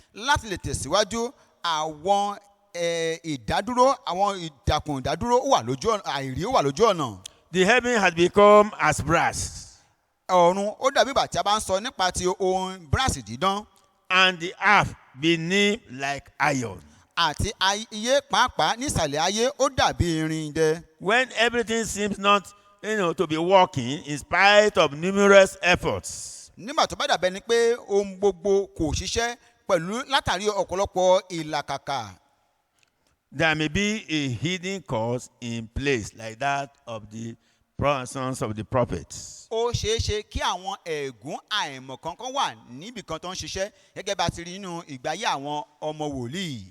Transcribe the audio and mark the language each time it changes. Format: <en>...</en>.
<yo>Láti lè tẹ̀síwájú àwọn ìdádúró àwọn ìdàkùn ìdádúró wà lójú ọ̀nà àìrí wà lójú ọ̀nà.</yo> <en>The heaven has become as brass.</en> <yo>Ọ̀run ó dàbí ìgbà tí a bá ń sọ nípa ti ohun bíràsì dídán.</yo> <en>And the earth beneath like iron.</en> <yo>Àti ayé pàápàá nísàlẹ̀ ayé ó dàbí irin dẹ.</yo> <en>When everything seems not, to be working in spite of numerous efforts.</en> <yo>Nígbà tó bá dàbẹ́ ni pé ohun gbogbo kò ṣiṣẹ́ pẹ̀lú látàrí ọ̀pọ̀lọpọ̀ ìlàkàkà.</yo> <en>There may be a hidden cause in place like that of the sons of the prophets.</en> <yo>Ó ṣeé ṣe kí àwọn ẹ̀gún àìmọ̀ kankan wà níbì kan tó ń ṣiṣẹ́ gẹ́gẹ́ bá ti rí nínú ìgbáyé àwọn ọmọ wòlíì.</yo>